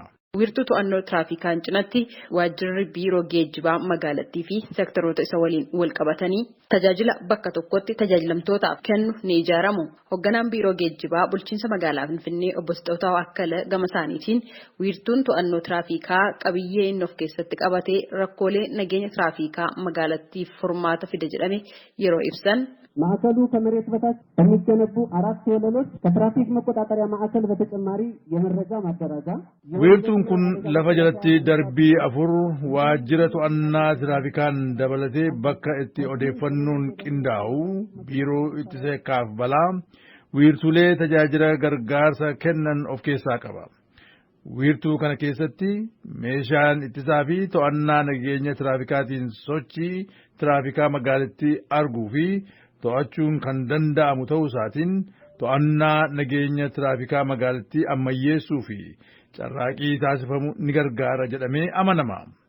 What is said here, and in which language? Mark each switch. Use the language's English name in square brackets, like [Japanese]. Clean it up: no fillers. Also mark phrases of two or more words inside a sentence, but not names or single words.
[Oromo] Wiirtuu to'annoo tiraafikaan cinatti waajjirri biiroo geejjibaa magaalattii fi seektaroota isa waliin wal qabatanii tajaajila bakka tokkotti tajaajilamtootaaf kennu ni ijaaramu. Hoogganaan biiroo geejjibaa bulchiinsa magaalaa Finfinnee obbo Sixootaa Akkala gama isaaniitiin wiirtuun to'annoo tiraafikaa qabiyyee inni of keessatti qabatee rakkoolee nageenya tiraafikaa magaalattiif furmaata fida jedhame yeroo ibsan. [Amharic] ማዕከሉ ከመሬት በታች የሚገነቡ 4 ወለሎች ከትራፊክ መቆጣጠሪያ ማዕከል በተጨማሪ የመረጃ ማደራጃ [Oromo] wiirtuun kun lafa jalatti darbii 4 waajjira to'annaa tiraafikaan dabalatee bakka itti odeeffannoon qindaa'u biiroo ittisa yakkaaf balaa wiirtuulee tajaajila gargaarsa kennan of keessaa qaba. Wiirtuu kana keessatti meeshaan ittisaa fi to'annaa nageenya tiraafikaatiin sochii tiraafikaa magaalattii arguu fi to'achuun kan danda'amu ta'uu isaatiin to'annaa nageenya tiraafikaa magaalattii ammayyeessuu fi carraaqii taasifamu ni gargaara jedhamee amanama.